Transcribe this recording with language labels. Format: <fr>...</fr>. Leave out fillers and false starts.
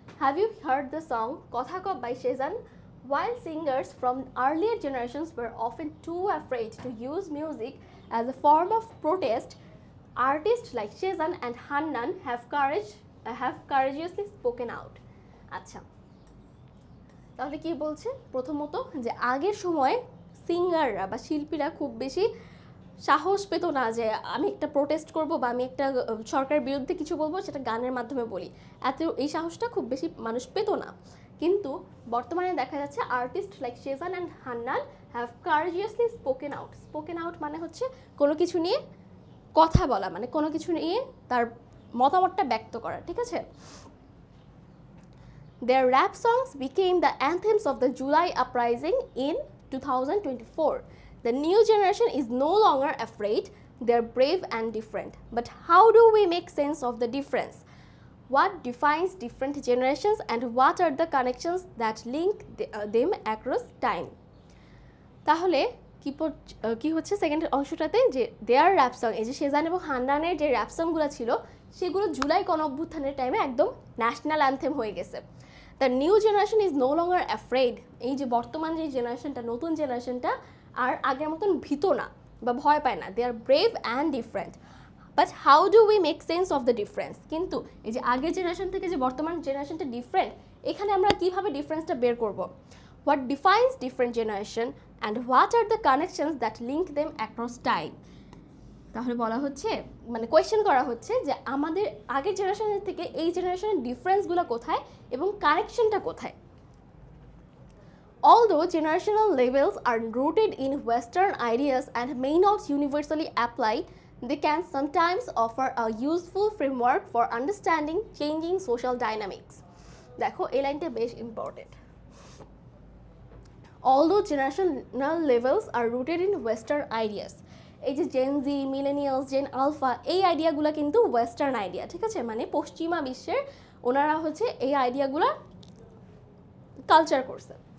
<en>Have you heard the song Kotha Ko by Shezan? While singers from earlier generations were often too afraid to use music as a form of protest, artists like Shezan and Hannan have courageously spoken out.</en> <bn>আচ্ছা, তাহলে কি বলছে, প্রথমত যে আগের সময় সিঙ্গাররা বা শিল্পীরা খুব বেশি সাহস পেত না যে আমি একটা প্রোটেস্ট করব বা আমি একটা সরকারের বিরুদ্ধে কিছু বলবো, সেটা গানের মাধ্যমে বলি, এই সাহসটা খুব বেশি মানুষ পেত না। কিন্তু বর্তমানে দেখা যাচ্ছে</bn> <en>Artist like Shezan and Hannan have courageously spoken out.</en> <bn>Spoken out মানে হচ্ছে কোনো কিছু নিয়ে কথা বলা, মানে কোনো কিছু নিয়ে তার মতামতটা ব্যক্ত করা, ঠিক আছে?</bn> <en>Their rap songs became the anthems of the July uprising in 2024. The new generation is no longer afraid, they're brave and different. But how do we make sense of the difference? What defines different generations and what are the connections that link them across time?</en> <bn>তাহলে কি হচ্ছে second অংশটাতে, যে দেয়ার rap song, এই যে শেজান এবং হান্নানের যে rap সংগুলো ছিল সেগুলো জুলাই গণঅভ্যুত্থানের টাইমে একদম ন্যাশনাল অ্যান্থেম হয়ে গেছে।</bn> <en>the new generation is no longer afraid,</en> <bn>এই যে বর্তমান যে জেনারেশনটা, নতুন জেনারেশনটা আর আগের মতন ভীত না বা ভয় পায় না।</bn> <en>They are brave and different. But how do we make sense of the difference?</en> <bn>কিন্তু এই যে আগের জেনারেশন থেকে যে বর্তমান জেনারেশনটা ডিফারেন্ট, এখানে আমরা কীভাবে ডিফারেন্সটা বের করব?</bn> <en>What defines different generation? And what are the connections that link them across time.</en> <bn>তাহলে বলা হচ্ছে, মানে কোয়েশ্চেন করা হচ্ছে যে আমাদের আগের জেনারেশনের থেকে এই জেনারেশনের ডিফারেন্সগুলো কোথায় এবং কানেকশনটা কোথায়।</bn> <en>Although generational labels are rooted in Western ideas and may not universally apply, they can sometimes offer a useful framework for understanding changing social dynamics.</en> <bn>দেখো এই লাইনটা বেশ important.</bn> <en>Although generational labels are rooted in Western ideas,</en> <bn>এই যে gen জি, millennials, gen alpha, এই আইডিয়াগুলো কিন্তু western idea, ঠিক আছে, মানে পশ্চিমা বিশ্বের ওনারা হচ্ছে এই আইডিয়াগুলো কালচার করছে।</bn>